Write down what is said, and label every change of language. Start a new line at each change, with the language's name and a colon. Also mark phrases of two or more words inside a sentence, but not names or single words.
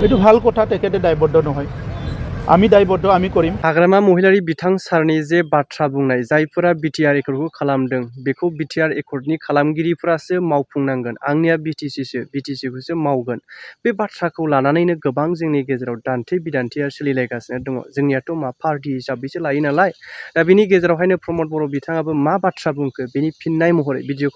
Assamese: এইটো ভাল কথা তেখেতে দায়বদ্ধ নহয় আমি দায়বদ্ধ আমি কৰিম
Bodo: हाग्रामा महिलारि बिथां सारनि जे बाथ्रा बुंनाय जायफोरा बिटिआर एकर्डखौ खालामदों बेखौ बिटिआर एकर्डनि खालामगिरिफोरासो मावफुंनांगोन आंनिया बिटिसिखौसो मावगोन बे बाथ्राखौ लानानैनो गोबां जोंनि गेजेराव दान्थे बिदान्थेया सोलिलायगासिनो दङ जोंनियाथ' मा पार्टी हिसाबैसो लायो नालाय दा बेनि गेजेरावहायनो प्रमद बर' बिथाङाबो मा बाथ्रा बुंखो बेनि फिननाय महरै भिडिअखौ